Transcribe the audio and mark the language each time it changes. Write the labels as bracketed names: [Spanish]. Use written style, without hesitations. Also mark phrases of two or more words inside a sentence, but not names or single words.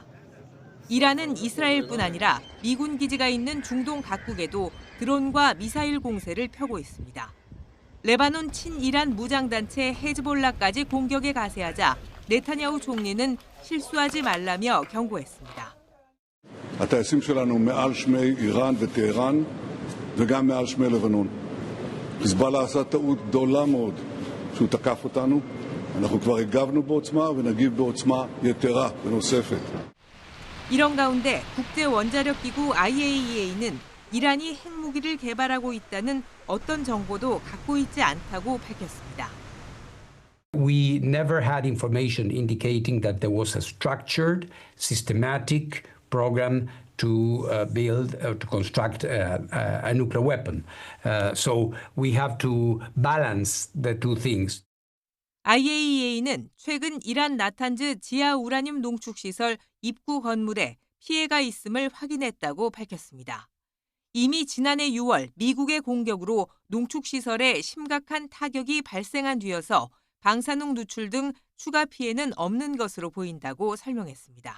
[Korean] 이란은 이스라엘뿐 아니라 미군 기지가 있는 중동 각국에도 드론과 미사일 공세를 펴고 있습니다. 레바논 친이란 무장단체 헤즈볼라까지 공격에 가세하자 네타냐후 총리는 실수하지 말라며 경고했습니다. [Hebrew] הטייסים שלנו מעל שמי איראן וטהרן וגם מעל שמי לבנון. חיזבאללה עשה טעות גדולה מאוד שהוא תקף אותנו. אנחנו כבר הגבנו בעוצמה ונגיב בעוצמה יתרה ונוספת. [Korean] 이런 가운데 국제원자력기구 IAEA는 이란이 핵무기를 개발하고 있다는 어떤 정보도 갖고 있지 않다고 밝혔습니다. [English] We never had information indicating that there was a structured, systematic program to construct a nuclear weapon. So we have to balance the two things. [Korean] IAEA는 최근 이란 나탄즈 지하 우라늄 농축 시설 입구 건물에 피해가 있음을 확인했다고 밝혔습니다. 이미 지난해 6월 미국의 공격으로 농축 시설에 심각한 타격이 발생한 뒤여서 방사능 누출 등 추가 피해는 없는 것으로 보인다고 설명했습니다.